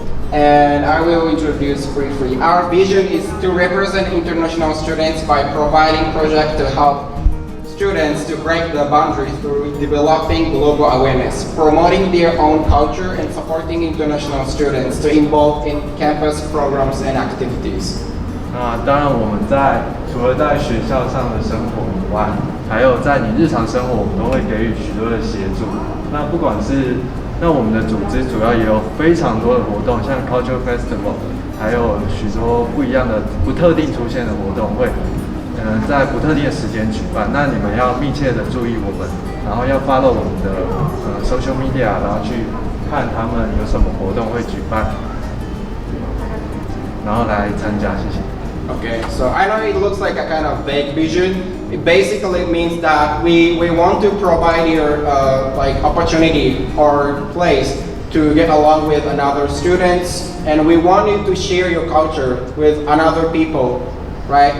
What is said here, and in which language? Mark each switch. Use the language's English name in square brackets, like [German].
[English] And I will introduce briefly. Our vision is to represent international students by providing projects to help students to break the boundaries through developing global awareness, promoting their own culture, and supporting international students to involve in campus programs and activities. [Chinese] 那当然，我们除了在学校上的生活以外，还有在你日常生活，我们都会给予许多的协助。那不管是我们的组织主要也有非常多的活动，像 Cultural Festival， 还有许多不一样的不特定出现的活动会。在不特定的时间举办，那你们要密切的注意我们，然后要 follow 我们的social media， 然后去看他们有什么活动会举办，然后来参加，谢谢。 [English] Okay, so I know it looks like a kind of vague vision. It basically means that we want to provide your like opportunity or place to get along with another students, and we want you to share your culture with another people right?